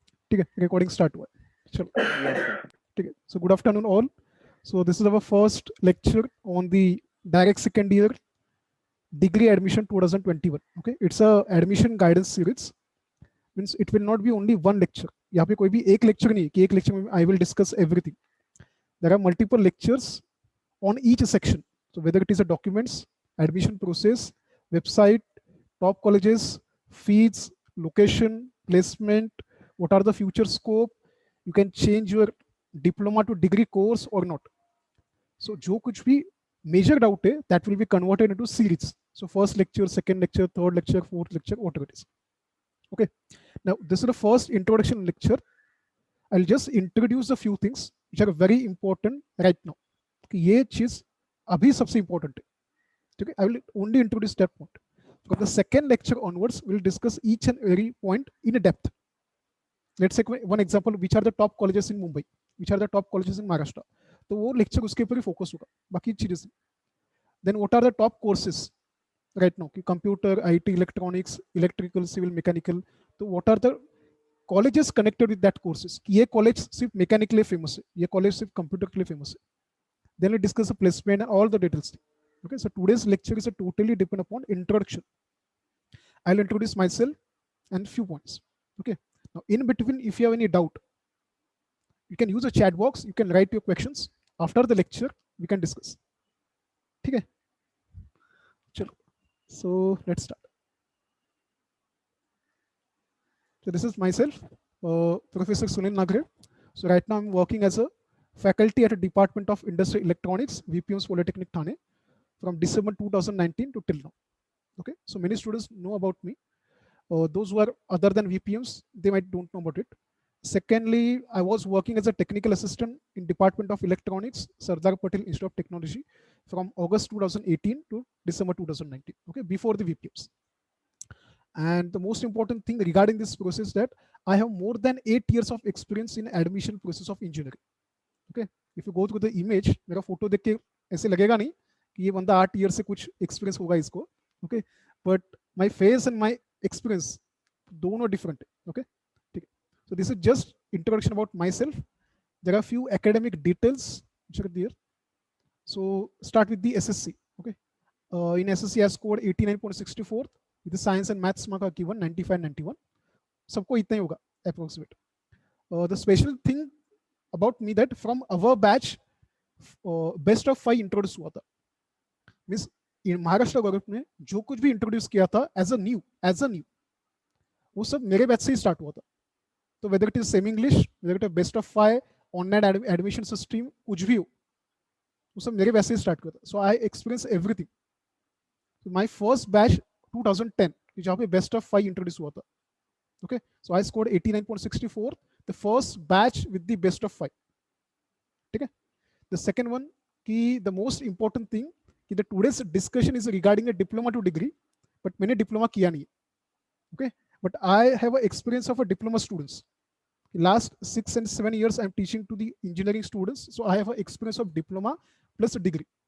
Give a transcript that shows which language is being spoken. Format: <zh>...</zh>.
<hi>ठीक है, recording start हुआ है, चलो।</hi> <en>Yes, sir.</en> <hi>ठीक है,</hi> <en>so good afternoon all. So this is our first lecture on the direct second year degree admission 2021. Okay, it's a admission guidance series. Means it will not be only one lecture.</en> <hi>यहाँ पे कोई भी एक lecture नहीं है कि एक lecture में</hi> <en>I will discuss everything. There are multiple lectures on each section. So whether it is a documents, admission process, website, top colleges, fees, location, placement, what are the future scope, you can change your diploma to degree course or not. So</en> <hi>जो कुछ भी major doubt है,</hi> <en>that will be converted into series. So first lecture, second lecture, third lecture, fourth lecture, whatever it is. Okay. Now this is the first introduction lecture. I'll just introduce a few things which are very important right now.</en> <hi>कि ये चीज अभी सबसे important है. ठीक है,</hi> <en>I will only introduce that point. From the second lecture onwards, we'll discuss each and every point in depth. Let's take one example, which are the top colleges in Mumbai, which are the top colleges in Maharashtra.</en> <hi>तो वो lecture उसके ऊपर ही focus होगा, बाकी चीजें से.</hi> <en>Then what are the top courses right now? कि computer, IT, electronics, electrical, civil, mechanical.</en> <hi>तो</hi> <en>what are the colleges connected with that courses?</en> <hi>कि ये college सिर्फ mechanical लिए famous है, ये college सिर्फ computer के लिए famous है.</hi> <en>Then we discuss the placement and all the details. Okay, so today's lecture is a totally depend upon introduction. I'll introduce myself and few points. Okay, now in between, if you have any doubt, you can use a chat box. You can write your questions. After the lecture, we can discuss. Okay, so let's start. So this is myself, Professor Sunil Nagre. So right now I'm working as a faculty at a Department of Industrial Electronics, VPMs Polytechnic Thane, from December 2019 to till now. Okay, so many students know about me. Those who are other than VPMs, they might don't know about it. Secondly, I was working as a technical assistant in Department of Electronics, Sardar Patel Institute of Technology, from August 2018 to December 2019. Okay, before the VPMs. And the most important thing regarding this process that I have more than 8 years of experience in admission process of engineering. Okay, if you go through the image,</en> <hi>मेरा photo देख के ऐसे लगेगा नहीं कि ये बंदा 8 years से कुछ experience होगा इसको.</hi> <en>Okay, but my face and my experience</en> <hi>दोनों different है. Okay, ठीक है.</hi> <en>So this is just introduction about myself. There are few academic details which are there. So start with the SSC. Okay, in SSC I scored 89.64 with the science and maths mark are given 95-91.</en> <hi>सबको इतना ही होगा approximate.</hi> <en>The special thing about me that from our batch best of 5</en> <hi>introduce हुआ था.</hi> <en>means in</en> <hi>Maharashtra government ने जो कुछ भी introduce किया था</hi> <en>as a new</en> <hi>वो सब मेरे बैच से ही स्टार्ट हुआ था.</hi> <en>तो whether it is semi English, whether it is best of 5, online admission system,</en> <hi>कुछ भी हो वो सब मेरे बैच से ही स्टार्ट हुआ था.</hi> <en>So I experience everything. My first batch 2010</en> <hi>जहाँ पे</hi> <en>Best of 5 introduce हुआ था. Okay, so I scored 89.64, the first batch with the best of 5. Okay, the second one, the most important thing, the today's discussion is regarding a diploma to degree, but</en> <hi>मैंने diploma किया नहीं.</hi> <en>Okay, but I have an experience of a diploma students. Last 6 and 7 years I'm teaching to the engineering students, so I have an experience of diploma plus a degree.</en>